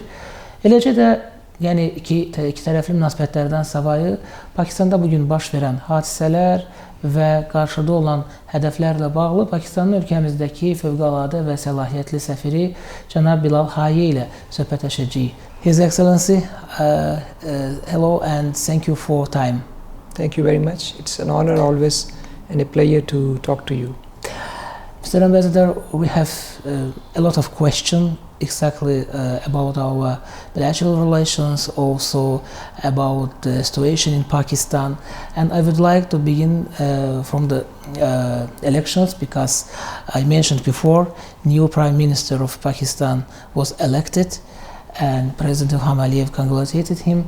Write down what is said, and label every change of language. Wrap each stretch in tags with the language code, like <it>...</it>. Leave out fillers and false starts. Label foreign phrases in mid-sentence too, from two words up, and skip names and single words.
<az>Eləcə də yəni iki tərəfli münasibətlərdən savayı Pakistanda bugün baş verən hadisələr və qarşıda olan hədəflərlə bağlı Pakistanın ölkəmizdəki fövqəladə və səlahiyyətli səfiri cənab B.Hayee ilə söhbətləşəcəyik.</az> <en>His Excellency, hello and thank you for time. Thank you very much. It's an honor always and a pleasure to talk to you. Mr. Ambassador, we have a lot of questions exactly about our bilateral relations, also about the situation in Pakistan, and I would like to begin from the elections, because I mentioned before, new Prime Minister of Pakistan was elected and President Ilham Aliyev congratulated him.</en>